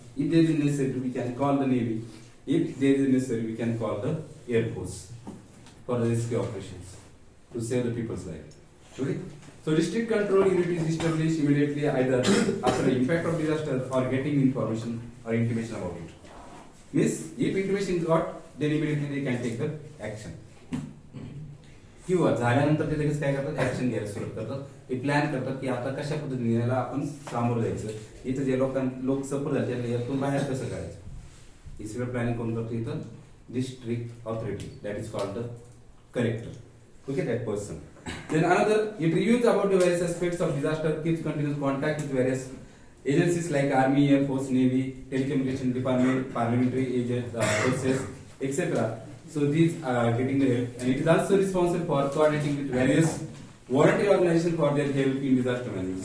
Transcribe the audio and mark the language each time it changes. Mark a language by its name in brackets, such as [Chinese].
[English] If there is necessary, we can call the navy. If there is necessary, we can call the air force for the rescue operations to save the people's life. Okay. So district control unit is established immediately either after the impact of disaster or getting information or intimation about it. Means if intimation is got, then immediately they can take the action. [Marathi] किंवा झाल्यानंतर ते लगेच काय करतात, action घ्यायला सुरुवात करतात. ते प्लॅन करतात की आता कशा पद्धतीने याला आपण सामोरं जायचं, इथं जे लोक सफर झाले त्यांना यातून बाहेर कसं काढायचं, हे सगळं प्लॅनिंग कोण करतो इथं? [English] District authority, that is called the collector. Okay, that person. Then another, it reviews about the various aspects of disaster, keeps continuous contact with various agencies like Army, Air Force, Navy, Telecommunication Department, Parliamentary agents, forces, etc. So these are getting the help, and it is also responsible for coordinating with various voluntary organizations for their help in disaster management.